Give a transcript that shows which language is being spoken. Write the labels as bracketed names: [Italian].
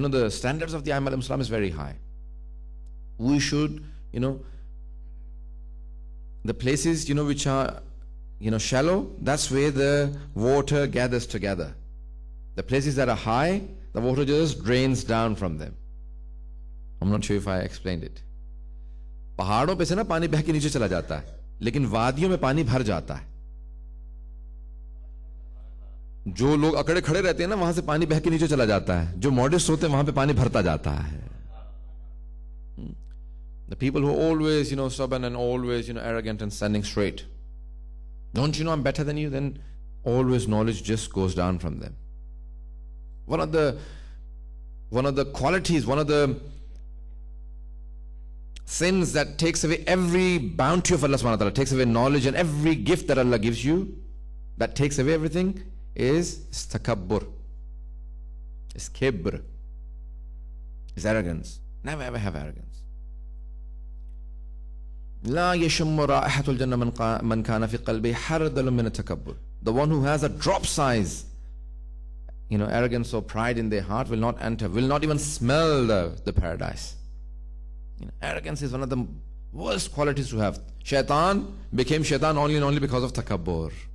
[English] The standards of the Aimma alayhim salam is very high. We should, the places, which are, shallow, that's where the water gathers together. The places that are high, the water just drains down from them. I'm not sure if I explained it. [Urdu] پہاڑوں پہ سے نا پانی بہہ کے نیچے چلا جاتا ہے, لیکن وادیوں میں پانی بھر جاتا ہے. جو لوگ اکڑے کھڑے رہتے ہیں نا, وہاں سے پانی بہہ کے نیچے چلا جاتا ہے. جو ماڈسٹ ہوتے ہیں وہاں پہ پانی بھرتا جاتا ہے. [English] The people who are always, stubborn and always, arrogant and standing straight. Don't you know I'm better than you? Then always knowledge just goes down from them. One of the qualities, one of the sins that takes away every bounty of Allah subhanahu wa ta'ala, takes away knowledge and every gift that Allah gives you, that takes away everything, is takabbur, is kibr, is arrogance. Never ever have arrogance. [Arabic] لا يشم رائحة الجنة من كان في قلبه حردل من التكبر. [English] The one who has a drop size, arrogance or pride in their heart will not enter, will not even smell the paradise. Arrogance is one of the worst qualities to have. Shaitan became shaitan only and only because of takabbur.